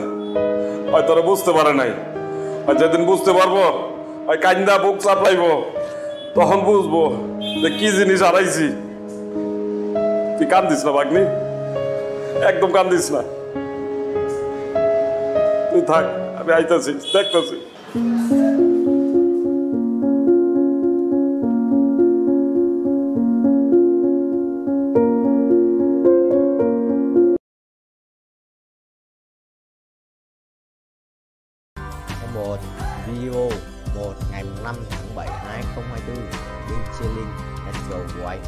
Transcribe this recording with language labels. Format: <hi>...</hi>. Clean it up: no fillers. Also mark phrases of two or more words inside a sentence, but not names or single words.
<bn>হয় তোরা বুঝতে পারে নাই, আর যেদিন বুঝতে পারবো হয় কান্দা বুক চাপলাইব, তখন বুঝবো যে কি জিনিস হারাইছি। তুই কান্দিস না ভাগ্নি, একদম কান্দিস না। তুই থাক, আমি আইতাছি, দেখতেছি।</bn> <vi>Một video 1 ngày 5 tháng 7 2024 bên chia link</vi> <en>Let's Go</en> <vi>của anh.</vi>